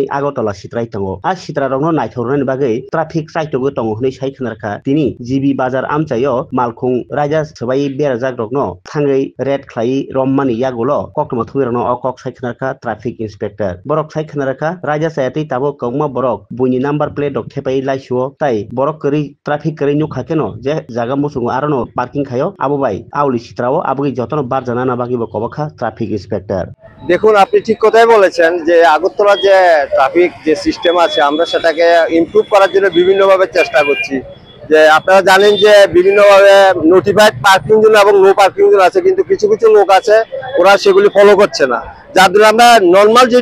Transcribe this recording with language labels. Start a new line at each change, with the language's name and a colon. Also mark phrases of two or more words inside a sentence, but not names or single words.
Kok Borok: agortola sitrai tongo a sitra rogno naithornani bagai traffic saitogo tongo hnei sai khnarkha tini GB bazar amchayo malkhung raja sabai berajak rogno thangai red khlai rommani yagulo koktoma thugirano o kok sai khnarkha
English: traffic inspector
Kok Borok: borok sai khnarkha raja sayati tabo kongma borok buini
English: number plate
Kok Borok: rok thepai laisuo tai borok kri traffic kri nyukha keno je jaga musungo arono parking khayo abo bai awli sitrao abogi jotono bar janana bagibo kobakha
English: traffic inspector
Bangla: দেখুন আপনি ঠিক কথাই বলেছেন যে আগরতলা যে ট্রাফিক যে সিস্টেম আছে আমরা সেটাকে ইমপ্রুভ করার জন্য বিভিন্নভাবে চেষ্টা করছি যে আপনারা জানেন যে বিভিন্নভাবে
English: notified parking zone
Bangla: এবং
English: no parking zone
Bangla: আছে কিন্তু কিছু কিছু লোক আছে ওরা সেগুলি ফলো করছে না যার জন্য আমরা নরমাল যে